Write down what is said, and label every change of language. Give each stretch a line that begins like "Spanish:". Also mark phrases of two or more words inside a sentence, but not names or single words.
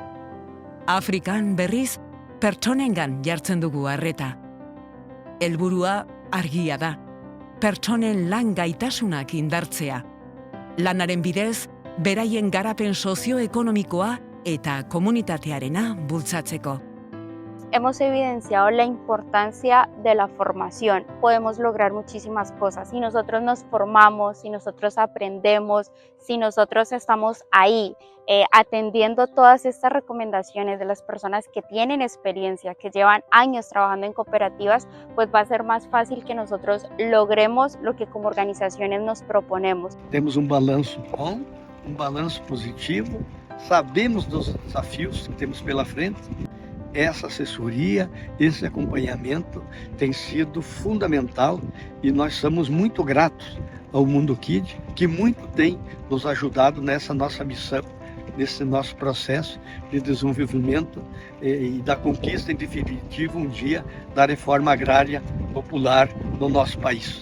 Basque: Afrikan berriz, pertsonengan jartzen dugu arreta. Helburua argia da, pertsonen lan gaitasunak indartzea. Lanaren bidez, beraien garapen sozioekonomikoa eta komunitatearena bultzatzeko.
Spanish: Hemos evidenciado la importancia de la formación. Podemos lograr muchísimas cosas. Si nosotros nos formamos, si nosotros aprendemos, si nosotros estamos ahí atendiendo todas estas recomendaciones de las personas que tienen experiencia, que llevan años trabajando en cooperativas, pues va a ser más fácil que nosotros logremos lo que como organizaciones nos proponemos.
Portuguese: Temos balanço bom, balanço positivo, sabemos dos desafios que temos pela frente. Essa assessoria, esse acompanhamento tem sido fundamental e nós somos muito gratos ao Mundo Kid, que muito tem nos ajudado nessa nossa missão, nesse nosso processo de desenvolvimento e da conquista em definitivo dia da reforma agrária popular no nosso país.